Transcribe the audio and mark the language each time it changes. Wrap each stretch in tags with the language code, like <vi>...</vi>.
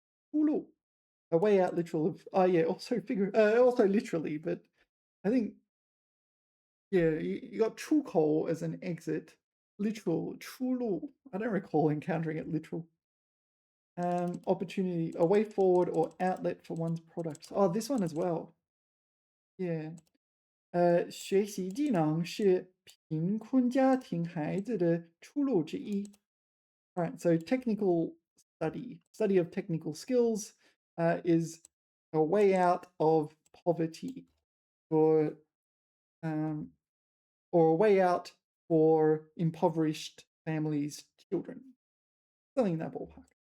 <en>出路, a way out, literal of, also literally, but I think, yeah, you got 出口 as an exit. literal, 出路.I don't recall encountering it literal. Opportunity, a way forward or outlet for one's products. Oh, this one as well. Yeah.</en> <zh>学习技能是贫困家庭孩子的出路之一.</zh> <en>Alright, so technical study of technical skills, is a way out of poverty for, um, or a way out for impoverished families' children. Something in that ballpark.</en>